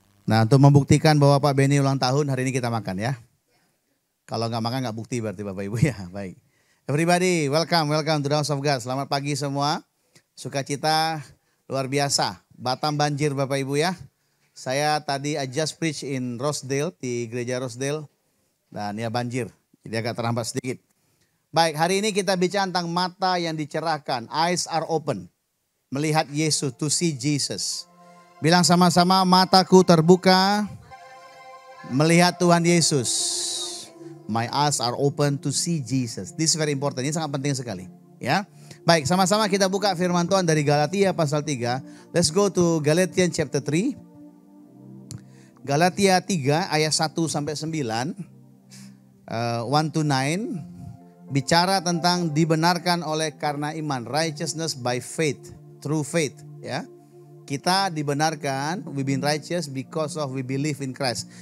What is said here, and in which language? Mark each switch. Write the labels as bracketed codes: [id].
[id] Nah, untuk membuktikan bahwa Pak Beni ulang tahun, hari ini kita makan ya. Kalau nggak makan nggak bukti berarti Bapak Ibu ya. Baik. [en] Everybody, welcome to the house of God. [id] Selamat pagi semua. Sukacita luar biasa. Batam banjir Bapak Ibu ya. Saya tadi [en] I just preach in Rosedale, [id] di gereja Rosedale. Dan ya banjir, jadi agak terhambat sedikit. Baik, hari ini kita bicara tentang mata yang dicerahkan. [en] Eyes are open. [id] Melihat Yesus, [en] to see Jesus. [id] Bilang sama-sama, mataku terbuka melihat Tuhan Yesus. [en] My eyes are open to see Jesus. This is very important, [id] ini sangat penting sekali. Ya. Baik, sama-sama kita buka firman Tuhan dari Galatia pasal 3. [en] Let's go to Galatians chapter 3. [id] Galatia 3 ayat 1 sampai 9. [en] 1 to 9. [id] Bicara tentang dibenarkan oleh karena iman. [en] Righteousness by faith. Through faith. Ya. [id] Kita dibenarkan, [en] we been righteous because of we believe in Christ.